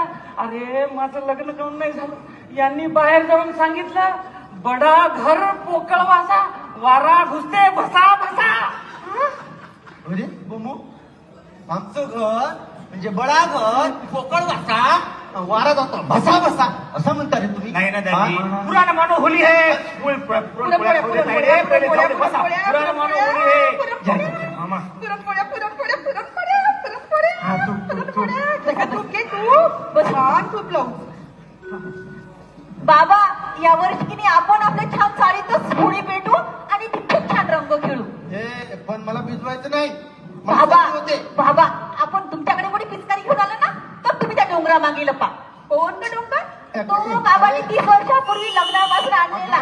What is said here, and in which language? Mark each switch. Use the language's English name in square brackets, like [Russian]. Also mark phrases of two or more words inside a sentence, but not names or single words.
[Marathi] अरे माझं लग्न करून नाही झालं, यांनी बाहेर जाऊन सांगितलं बडा घर पोकळ वासा, वारा घुसते भसा भसा. अरे बुमू, आमचं घर म्हणजे बडा घर पोकळ वासा वारा जातो भसा भसा असं म्हणता रे तुम्ही? नाही ना [Hindi] दादी, पुराण मानो होली है. [Marathi] पुरणपोळ्या खाऊ देत नाही रे, पहिले जाऊ दे, बसा. [Hindi] पुराण मानो होली है. [Marathi] जा, जा, मामा. हा, तू. बाबा या वर्षी की नाही आपण आपल्या छान साडीतच होळी पेटू आणि तिथे छान रंग खेळू. हे पण मला भिजवायचं नाही. मला बाबा सर्दी होते. बाबा आपण तुमच्याकडे कोणी पिचकारी घेऊन आला ना तर तुम्ही त्या डोंगरा मागे लपा. कोण का डोंगर? तो बाबांनी 30 वर्षापूर्वी लग्नापासून आणलेला